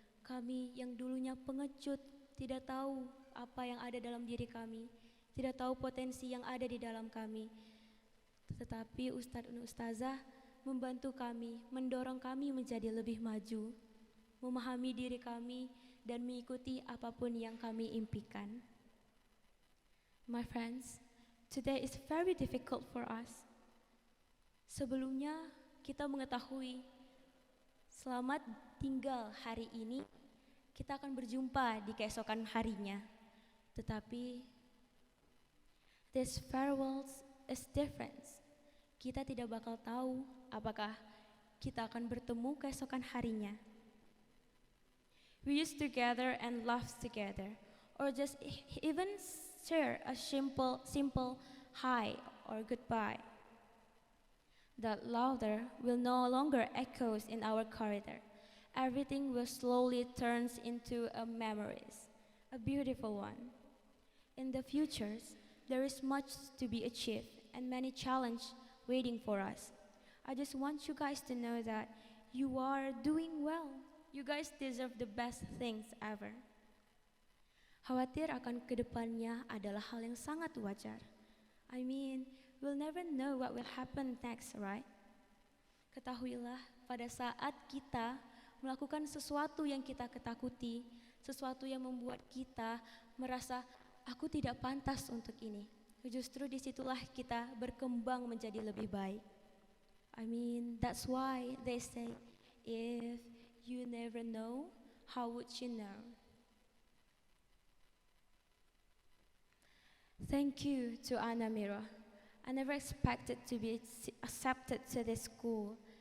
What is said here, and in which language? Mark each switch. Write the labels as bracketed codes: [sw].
[id] Kami yang dulunya pengecut, tidak tahu apa yang ada dalam diri kami, tidak tahu potensi yang ada di dalam kami, tetapi Ustadz dan Ustazah membantu kami, mendorong kami menjadi lebih maju, memahami diri kami, dan mengikuti apapun yang kami impikan. [en] My friends, today is very difficult for us. [id] Sebelumnya kita mengetahui selamat tinggal hari ini, kita akan berjumpa di keesokan harinya. Tetapi [en] this farewell is different. [id] Kita tidak bakal tahu apakah kita akan bertemu keesokan harinya. [en] We used to gather and laugh together, or just even share a simple hi or goodbye. That laughter will no longer echoes in our corridor. Everything will slowly turns into a memories, a beautiful one. In the futures, there is much to be achieved and many challenges waiting for us. I just want you guys to know that you are doing well. You guys deserve the best things ever. [id] Khawatir akan kedepannya adalah hal yang sangat wajar. [en] I mean, we'll never know what will happen next, right? [id] Ketahuilah, pada saat kita melakukan sesuatu yang kita ketakuti, sesuatu yang membuat kita merasa, aku tidak pantas untuk ini. Justru disitulah kita berkembang menjadi lebih baik. [en] I mean, that's why they say, if you never know, how would you know? Thank you to Anna Mira. I never expected to be accepted to this school.